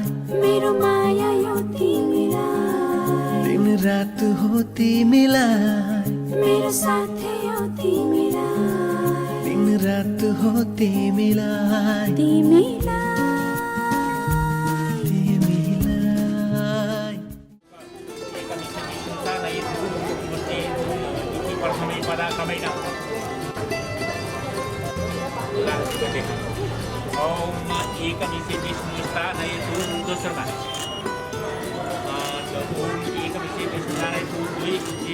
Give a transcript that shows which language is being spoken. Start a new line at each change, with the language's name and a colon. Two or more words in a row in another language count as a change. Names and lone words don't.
Nepali: मेरो माया यो तिमीलाई दिन रात हो तिमीलाई मेरो साथै हो तिमीलाई दिन रात हो तिमीलाई तिमीलाई तिमीलाई
Sanskrit: ओम एकमिषे विष्णुस्थानयतु दोस्रोमा ओम एकमिषे विष्णुस्थानयतु द्विमिषे